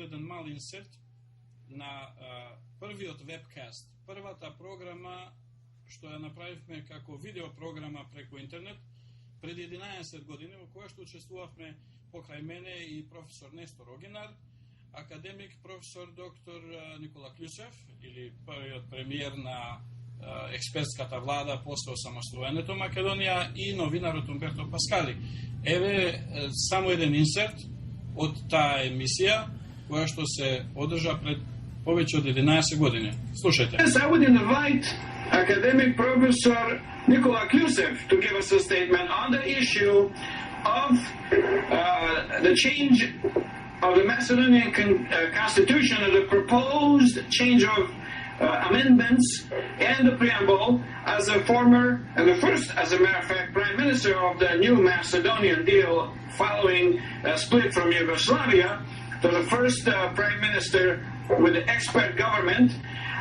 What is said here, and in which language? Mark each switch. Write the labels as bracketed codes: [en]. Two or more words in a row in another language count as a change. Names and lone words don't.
[mk] еден мал инсерт на првиот вебкаст, првата програма што ја направивме како видеопрограма преку интернет преди 11 години, во која што учествувавме покрај мене и професор Нестор Рогинар, академик професор доктор Никола Клюсев, или првиот премиер на експертската влада после осамостојањето Македонија и новинарот Умберто Паскали. Еве само еден инсерт од таа емисија, која што се одржа пред повеќе од 11 години. Слушајте. [en] I would invite academic professor Nikola Klusev to give us a statement on the issue of the change of the Macedonian constitution and the proposed change of amendments and the preamble as a former and the first, as a matter of fact, prime minister of the new Macedonian deal following a split from Yugoslavia, to the first prime minister with the expert government.